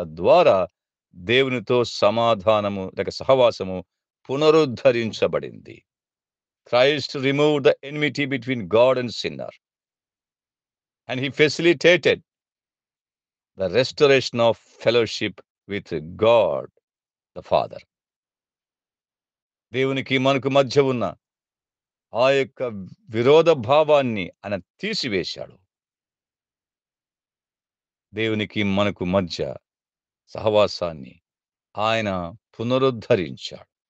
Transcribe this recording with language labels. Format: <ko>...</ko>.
<te>తద్వారా దేవునితో సమాధానము లేక సహవాసము పునరుద్ధరించబడింది.</te> <en>Christ removed the enmity between God and sinner. And he facilitated the restoration of fellowship with God the Father.</en> <te>దేవునికి మనకు మధ్య ఉన్న ఆ యొక్క విరోధ భావాన్ని ఆయన తీసివేశాడు. దేవునికి మనకు మధ్య సహవాసాన్ని ఆయన పునరుద్ధరించాడు.</te>